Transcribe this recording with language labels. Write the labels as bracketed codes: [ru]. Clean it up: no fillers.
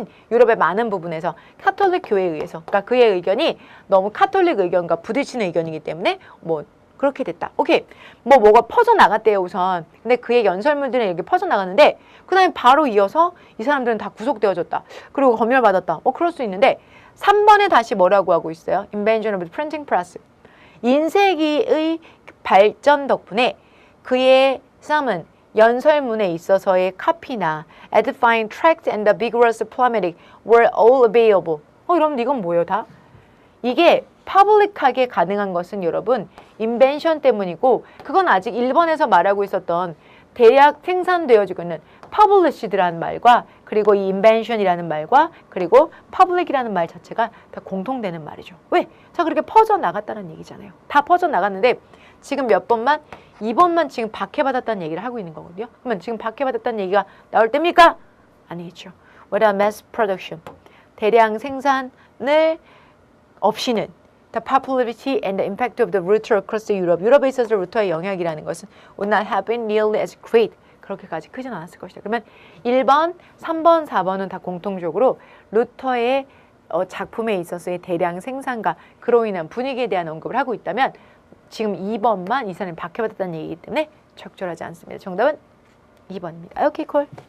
[ko] 유럽의 많은 부분에서 카톨릭 교회에 의해서. 그러니까 그의 의견이 너무 카톨릭 의견과 부딪히는 의견이기 때문에 뭐 그렇게 됐다. 오케이. 뭐가 퍼져나갔대요, 우선. 근데 그의 연설문들은 이렇게 퍼져나갔는데 그 다음에 바로 이어서 이 사람들은 다 구속되어졌다. 그리고 검열받았다. 그럴 수 있는데 3번에 다시 뭐라고 하고 있어요? [en] Invention of the printing press. [ko] 인쇄기의 발전 덕분에 그의 [en] sermon, [ko] 연설문에 있어서의 카피나 [en] edifying tract and the vigorous polemic were all available. [ko] 여러분 이건 뭐예요, 다? 이게 퍼블릭하게 가능한 것은 여러분 인벤션 때문이고, 그건 아직 1번에서 말하고 있었던 대략 생산되어지고 있는 published라는 말과 그리고 이 invention이라는 말과 그리고 public이라는 말 자체가 다 공통되는 말이죠. 왜? 자, 그렇게 퍼져나갔다는 얘기잖아요. 다 퍼져나갔는데 지금 몇 번만? 2번만 지금 박해받았다는 얘기를 하고 있는 거거든요. 그러면 지금 박해받았다는 얘기가 나올 때입니까? 아니겠죠. [en] Without mass production, [ko] 대량 생산을 없이는 [en] the popularity and the impact of the Luther across Europe, [ko] 유럽에 있어서 루터의 영향이라는 것은 [en] would not have been nearly as great, [ko] 그렇게까지 크진 않았을 것이다. 그러면 1번, 3번, 4번은 다 공통적으로 루터의 작품에 있어서의 대량 생산과 그로 인한 분위기에 대한 언급을 하고 있다면 지금 2번만 이 사람이 박해받았다는 얘기이기 때문에 적절하지 않습니다. 정답은 2번입니다. 오케이, 콜.